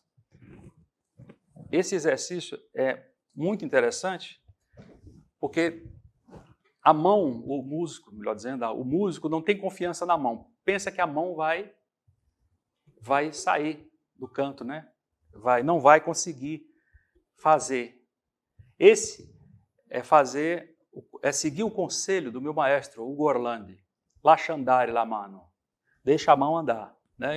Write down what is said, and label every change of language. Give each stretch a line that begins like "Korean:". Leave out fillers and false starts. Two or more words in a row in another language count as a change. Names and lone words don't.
Portuguese: Esse exercício é muito interessante, porque a mão, o músico, melhor dizendo, o músico não tem confiança na mão. Pensa que a mão vai sair do canto, né? Não vai conseguir fazer. Esse é seguir o conselho do meu maestro, Ugo Orlandi.
Italian: Lascia andare la mano.
Portuguese: Deixa a mão andar. Né?